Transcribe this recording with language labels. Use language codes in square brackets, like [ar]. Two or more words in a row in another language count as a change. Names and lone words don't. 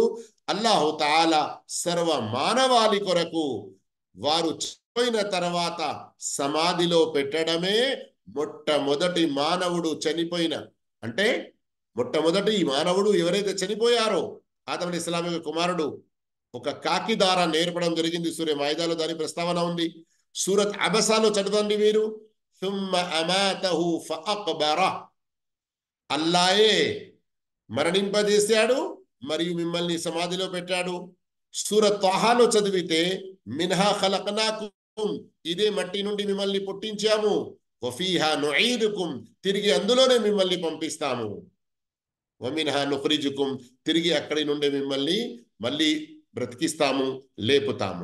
[te] అల్లాహు తాలా సర్వ మానవాళి కొరకు వారు చనిపోయిన తర్వాత సమాధిలో పెట్టడమే మొట్టమొదటి మానవుడు చనిపోయిన, అంటే మొట్టమొదటి మానవుడు ఎవరైతే చనిపోయారో ఆదం అలైహిస్సలాం యొక్క కుమారుడు ఒక కాకి ద్వారా నేర్పడం జరిగింది. సూర్య మాయిదాలో దాని ప్రస్తావన ఉంది. సూరత్ అబసాలో చదవండి మీరు. [ar] ثم أماته فأقبره. [te] అల్లాయే మరణింపజేశాడు మరియు మిమ్మల్ని సమాధిలో పెట్టాడు. సూరత్ తాహాలో చదివితే [ar] منها خلقناكم, [te] ఇదే మట్టి నుండి మిమ్మల్ని పుట్టించాము, [ar] وفيها نعيدكم, [te] తిరిగి అందులోనే మిమ్మల్ని పంపిస్తాము, [ar] ومنها نخرجكم, [te] తిరిగి అక్కడి నుండి మిమ్మల్ని మళ్ళీ బ్రతికిస్తాము, లేపుతాము.